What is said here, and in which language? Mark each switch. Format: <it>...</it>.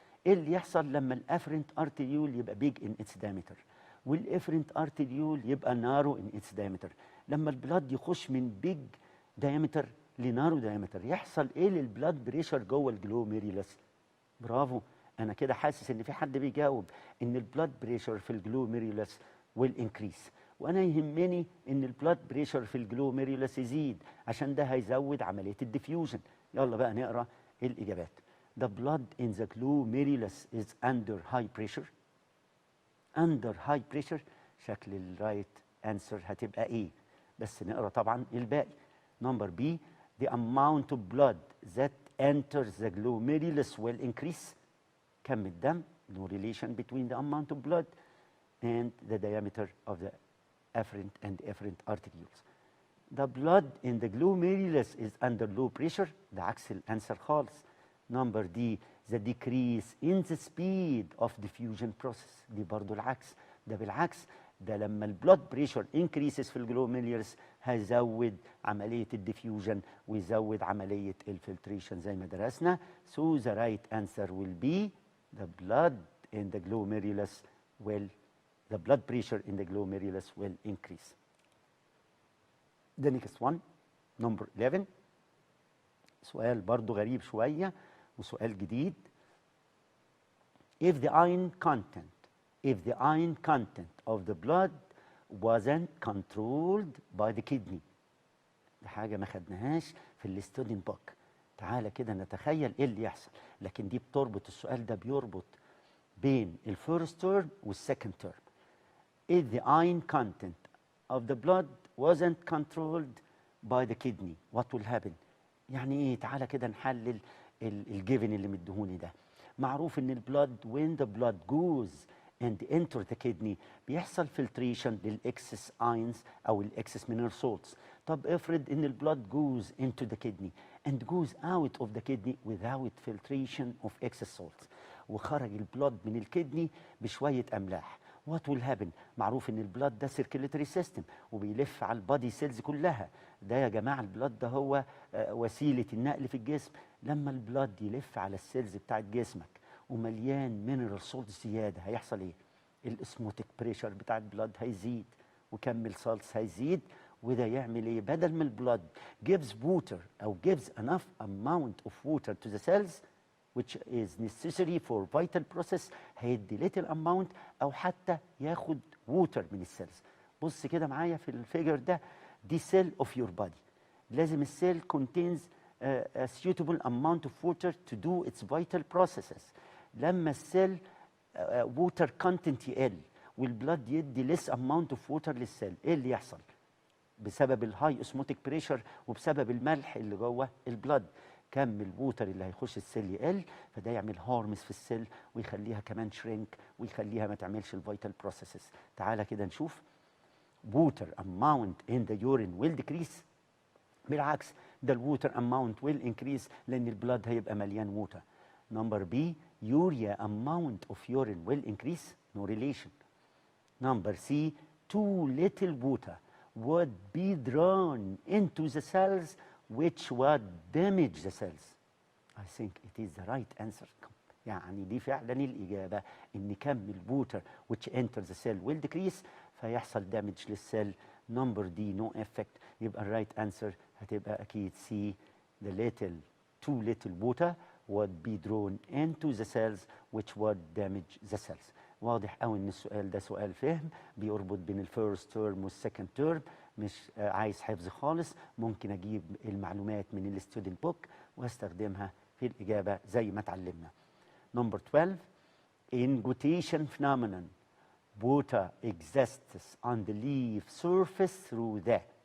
<ar>ايه اللي يحصل لما الافرنت ارتريول يبقى بيج ان اتس دايمتر والافرنت ارتريول يبقى نارو ان اتس دايمتر؟ لما البلاد يخش من بيج دايمتر لنارو دايمتر يحصل ايه للبلاد بريشر جوه الجلوميريولس؟ برافو، انا كده حاسس ان في حد بيجاوب ان البلاد بريشر في الجلوميريولس ويل انكريس، وانا يهمني ان البلاد بريشر في الجلوميريولس يزيد عشان ده هيزود عمليه الديفيوجن. يلا بقى نقرا الاجابات.</ar> <en>The blood in the glomerulus is under high pressure. Under high pressure</en> <ar>شكل الرايت انسر هتبقى ايه؟ بس نقرا طبعا الباقي.</ar> <en>Number B the amount of blood that enters the glomerulus will increase.</en> <ar>كم الدم</ar> <en>no relation between the amount of blood and the diameter of the afferent and efferent arterioles. The blood in the glomerulus is under low pressure.</en> <ar>ده عكس الانسر خالص.</ar> <en>Number D the decrease in the speed of diffusion process.</en> <ar>دي برضو العكس. ده بالعكس ده لما البلود بريشر انكريسز في الجلوميريولس هيزود عمليه الديفيوجن ويزود عمليه الفلتريشن زي ما درسنا.</ar> <en>So the right answer will be the blood in the glomerulus will the blood pressure in the glomerulus will increase. The next one number 11</en> <ar>سؤال برضو غريب شويه وسؤال جديد.</ar> <en>If the iron content of the blood wasn't controlled by the kidney.</en> <ar>دي حاجة ما خدناهاش في الستودنت بوك. تعالى كده نتخيل ايه اللي يحصل، لكن دي بتربط السؤال ده بيربط بين الفيرست تيرم والسكند تيرم.</ar> <en>If the iron content of the blood wasn't controlled by the kidney, what will happen؟</en> <ar>يعني ايه؟ تعالى كده نحلل الجيفن اللي مديهوني ده.</ar> <en>معروف ان البلاد when the blood goes and enter the kidney بيحصل filtration للاكسس اينز او الاكسس mineral salts. طب افرض ان البلاد goes into the kidney and goes out of the kidney without filtration of excess salts</en> <ar>وخرج البلاد من الكدني بشويه املاح.</ar> <en>What will happen؟ معروف ان البلاد ده circulatory system وبيلف على البادي سيلز كلها.</en> <ar>ده يا جماعه البلاد ده هو وسيله النقل في الجسم. لما البلاد يلف على السيلز بتاعت جسمك ومليان مينرال سولت زياده هيحصل ايه؟ الاسموتيك بريشر بتاع البلاد هيزيد وكم السالتس هيزيد.</ar> <en>وده يعمل ايه؟ بدل ما البلاد gives water او gives enough amount of water to the cells which is necessary for vital process هيدي little amount او حتى ياخد water من السيلز.</en> <ar>بص كده معايا في الفيجر ده، دي</ar> <en>cell of your body. لازم السيل contains a suitable amount of water to do its vital processes.</en> <ar>لما السيل water content يقل والبلاد يدي</ar> <en>less amount of water</en> <ar>للسيل، ايه اللي يحصل؟ بسبب الهاي اسموتيك بريشر وبسبب الملح اللي جوه البلاد كم الووتر اللي هيخش السيل يقل، فده يعمل هارمس في السيل ويخليها كمان شرينك ويخليها ما تعملش الفيتال بروسيسز. تعالى كده نشوف.</ar> <en>water amount in the urine will decrease.</en> <ar>بالعكس ده الووتر اماونت ويل انكريز لان البلاد هيبقى مليان ووتر.</ar> <en>Number B urea amount of urine will increase. No relation. Number C too little water would be drawn into the cells which would damage the cells. I think it is the right answer.</en> <ar>يعني دي فعلا الإجابة إن كم الووتر</ar> <en>which enters the cell will decrease</en> <ar>فيحصل damage للسيل.</ar> <en>Number D no effect.</en> <ar>يبقى الرايت انسر هتبقى أكيد</ar> <en>C the little too little water would be drawn into the cells which would damage the cells.</en> <ar>واضح قوي ان السؤال ده سؤال فهم بيربط بين الفيرست تيرم والسكند تيرم. مش عايز حفظ خالص، ممكن اجيب المعلومات من الستودنت بوك واستخدمها في الاجابه زي ما اتعلمنا.</ar> <en>Number 12 in glutation phenomenon water exists on the leaf surface through the.</en>